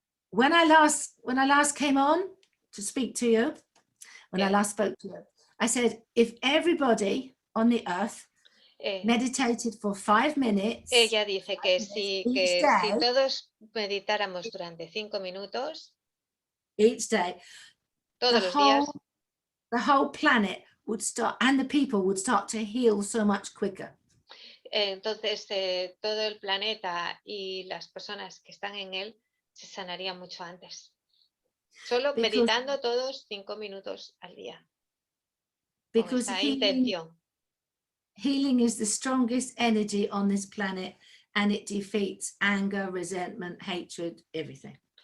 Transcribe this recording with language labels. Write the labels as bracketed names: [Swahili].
[English] When I last came on to speak to you, when I last spoke to you, I said if everybody on the earth meditated for 5 minutes. [Spanish] Ella dice que si todos meditáramos durante 5 minutos [English] each day, [Spanish] todos los días, [English] the whole planet would start, and the people would start to heal so much quicker. [Spanish] Entonces todo el planeta y las personas que están en él se sanarían mucho antes. Solo meditando todos 5 minutos al día. Con esta intención. [English] Healing is the strongest energy on this planet, and it defeats anger, resentment, hatred, everything.